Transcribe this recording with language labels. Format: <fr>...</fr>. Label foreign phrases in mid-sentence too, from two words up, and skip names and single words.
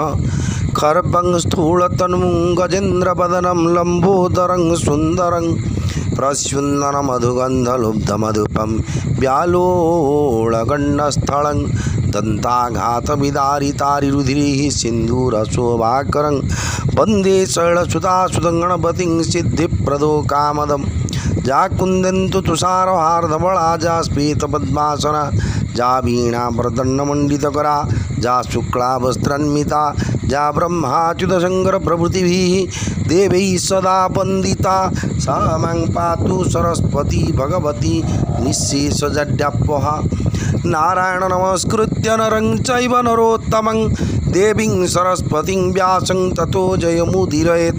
<sa>खर्वं स्थूलतनुं गजेन्द्रवदनं लम्बोदरं सुन्दरं प्रस्युन्ननमधुगन्धलुब्धमधुपं व्यालोळगण्डस्थलं दन्ताघातविदारितारिरुधिरिः सिन्धूरशोभाकरं वन्दे शैलसुतासुतं गणपतिं सिद्धिप्रदो कामदं। जा कुन्दन्तु तुषारहार्धवळा जा स्फीतपद्मासना जा वीणाप्रदण्डमण्डितकरा जा शुक्लावस्त्रान्विता जा ब्रह्माच्युतशङ्करप्रभृतिभिः देवैः सदा वन्दिता सा मां पातु सरस्वती भगवती निःशेषजड्यापहा। नारायण नमस्कृत्य नरं चैव नरोत्तमं देवीं सरस्वतीं व्यासं ततो जयमुदीरयेत्।</sa>